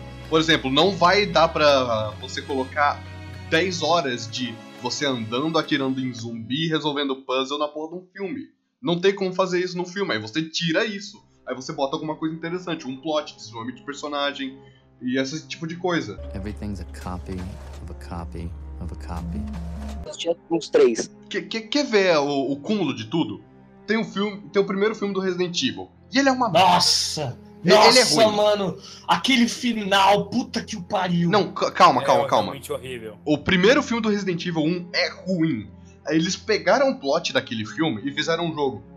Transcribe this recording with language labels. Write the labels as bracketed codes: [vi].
[pt] Por exemplo, não vai dar pra você colocar 10 horas de você andando, atirando em zumbi, resolvendo puzzle na porra de um filme. Não tem como fazer isso no filme, aí você tira isso. Aí você bota alguma coisa interessante, um plot, desenvolvimento de personagem e esse tipo de coisa. [en] Everything's a copy of a copy of a copy. [pt] Uns três. Quer ver o cúmulo de tudo? Tem o primeiro filme do Resident Evil. E ele é uma... Nossa! Ele nossa, é ruim. Mano! Aquele final, puta que o pariu! Não, calma. Realmente horrível. O primeiro filme do Resident Evil 1 é ruim. Eles pegaram o plot daquele filme e fizeram um jogo.